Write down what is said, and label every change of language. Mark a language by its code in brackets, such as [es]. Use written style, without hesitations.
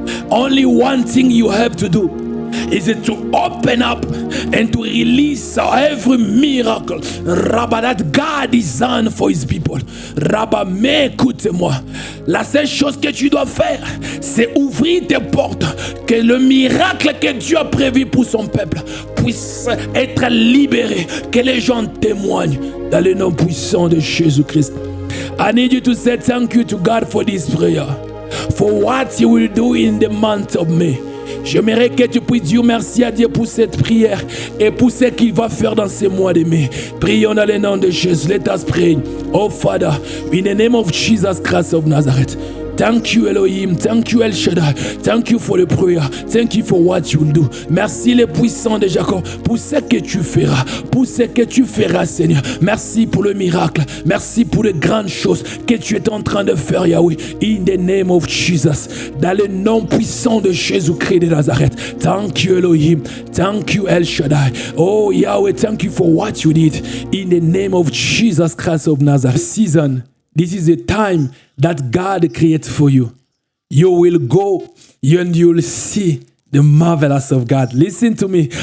[en] Only one thing you have to do is to open up and to release every miracle, Rabba, that God designed for his people. [fr] Rabba, mais écoute-moi, la seule chose que tu dois faire, c'est ouvrir tes portes, que le miracle que Dieu a prévu pour son peuple puisse être libéré, que les gens témoignent dans le nom puissant de Jésus-Christ. [en] I need you to say thank you to God for this prayer, for what he will do in the month of May. [fr] J'aimerais que tu puisses dire merci à Dieu pour cette prière et pour ce qu'il va faire dans ces mois de mai. Prions dans le nom de Jésus. [en] Let us pray. Oh Father, in the name of Jesus Christ of Nazareth. Thank you Elohim, thank you El Shaddai, thank you for the prayer, thank you for what you will do. [fr] Merci le puissant de Jacob pour ce que tu feras, pour ce que tu feras Seigneur. Merci pour le miracle, merci pour les grandes choses que tu es en train de faire Yahweh. [en] In the name of Jesus, [fr] dans le nom puissant de Jésus-Christ de Nazareth. [en] Thank you Elohim, thank you El Shaddai. Oh Yahweh, thank you for what you did. In the name of Jesus Christ of Nazareth. Season. This is a time that God creates for you. You will go and you will see the marvelous of God. Listen to me.